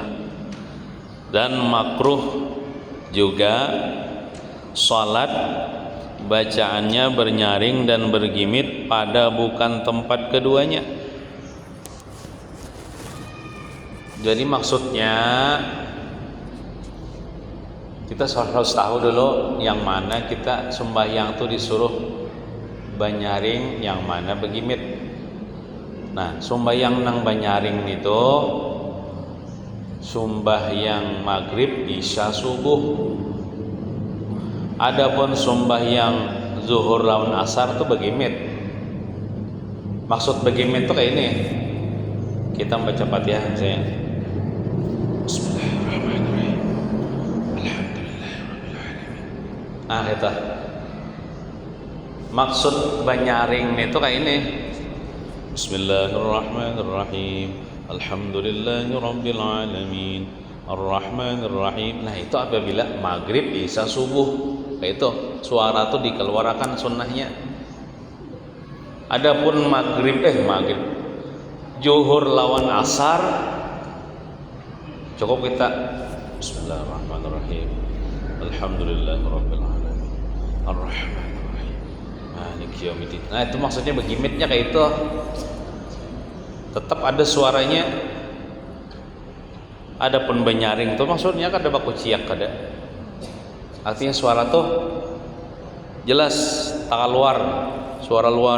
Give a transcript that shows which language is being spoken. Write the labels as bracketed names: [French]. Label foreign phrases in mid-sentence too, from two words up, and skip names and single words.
[Banjar] Dan makruh juga salat bacaannya bernyaring dan bergimit pada bukan tempat keduanya. Jadi maksudnya kita harus tahu dulu yang mana kita sembahyang tuh disuruh banyaring, yang mana bergimit. Nah, sembahyang nang banyaring itu sembahyang maghrib, isya, subuh. Adapun sembahyang zuhur lawan asar itu begimit. Maksud begimit itu kayak ini. Kita baca Fatihah saya. [Arabic] بسم الله الرحمن الرحيم. الحمد لله رب العالمين. [Banjar] Itu. Maksud banyaring itu kayak ini. [Arabic] بسم الله الرحمن الرحيم. الحمد لله رب العالمين. الرحمن الرحيم. [Banjar] Nah itu apabila maghrib, isya, subuh, kayak itu suara itu dikeluarkan sunnahnya. Adapun maghrib zuhur lawan asar cukup kita Bismillahirrahmanirrahim. [Arabic] الحمد لله رب العالمين. الرحمن الرحيم. مالك يوم الدين. [Banjar] Nah itu maksudnya begimitnya kayak itu. Tetap ada suaranya. Adapun benyaring itu maksudnya kada baku ciak kada. Artinya suara tuh jelas, tak luar, suara luar.